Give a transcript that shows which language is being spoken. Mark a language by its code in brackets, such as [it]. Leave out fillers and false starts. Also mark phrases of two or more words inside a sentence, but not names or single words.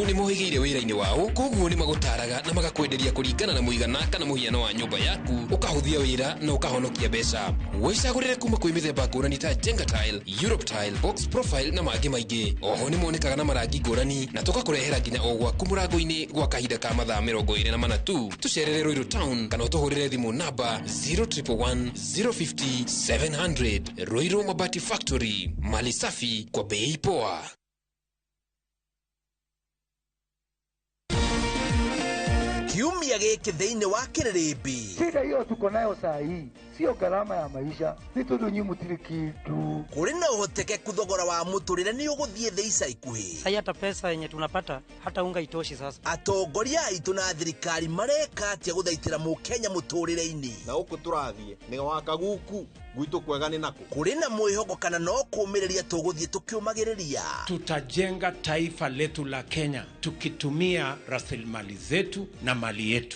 [ki] ni mohigeire wira-ini wao koguo ni magutaraga na magakwenderia kuringana na muigana kana muhiano wa nyumba yaku ukahuthia wira na ukahonokia mbeca wicagurire kuma kwi mithemba ngurani ta Jenga Tile, Europe Tile, Box Profile na mangi maingi oho ni monekaga na marangi ngurani na tugakurehera nginya o gwaku murango-ini gwa kahinda ka mathaa 24 tu tucerere Ruiru Town kana utuhurire thimu namba 0111 050 700. [sw] Ruiru Mabati Factory, mali safi kwa bei poa. [ki] Kiumia giki thiini wa Kiririmbi. [sw] Shida hiyo tuko nayo saa hii sio gharama ya maisha, [ki] ni tondu nyi mutiri kindu. Kuri na uhotekeku thogora wa muturire ni uguthie thĩ ica ikuhi. [sw] Sai hata pesa yenye tunapata hata unga itoshi sasa. [ki] Atongoria aitu na thirikari mareka atia guthaitira mukenya muturire-ini. Na uku turathie ni waka guku gwitu kwega ni nako. Kuri na mwihogo kana no kumiriria tuguthie tukiumagiriria. [sw] Tutajenga taifa letu la Kenya tukitumia rasilimali zetu na mali yetu.